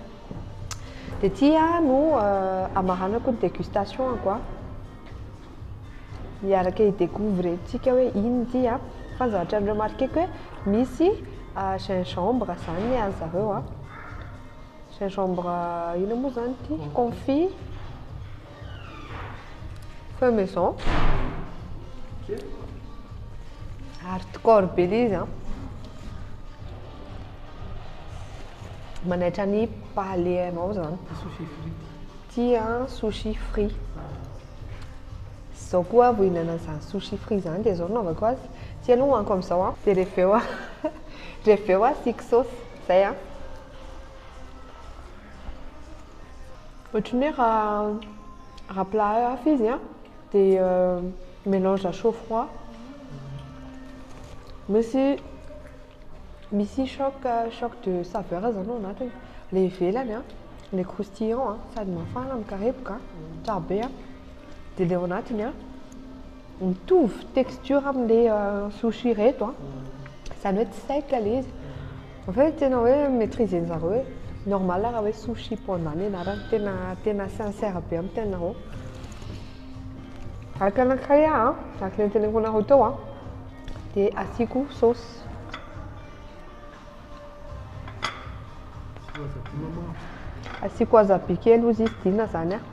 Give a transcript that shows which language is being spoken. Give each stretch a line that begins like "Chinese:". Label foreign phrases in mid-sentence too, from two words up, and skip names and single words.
Malagasy: Dia tia no amaranako ny
French: dégustation quoi.
Malagasy: Miaraka i-découvrir tsika hoe ino ty a. Fa ny zavatra ny remarqueko hoe misy gingembre zany ny zareo a. Gingembre ino moa zany ty?
French: Confit fait maison.
Malagasy: Hardcore be izy a. Manaitra ny paléanao zany. Sushi frity. Tia sushi frit. Zao koa vao hihinana an'izany sushi frit zany dia zao naovako azy. Tsy aloha hoaniko amin'izao a. Dia rehefa eo asiako saosy zay a. Ohatry ny hoe raha plat hafa izy a, dia
French: mélange à chaud froid.
Malagasy: Misy
French: choc de saveur
Malagasy: zany ao anatiny. Le ivelany a, le croustillant a, sady mafana mikarepoka, tsara be a. Dia le ao anatiny a, mitovy texture amin'ilay sushi reto a. Izany hoe tsy sec ilay izy.
French: En fait
Malagasy: tena hoe maîtriser ny zareo hoe normal raha hoe sushi panda ny anarany, tena sincère be amin'ny tenanareo. Araka anankiray a, araka ny teneniko anareo teo a, dia asiako saosy. Asiako wasabi kely ozy izy dina zany a.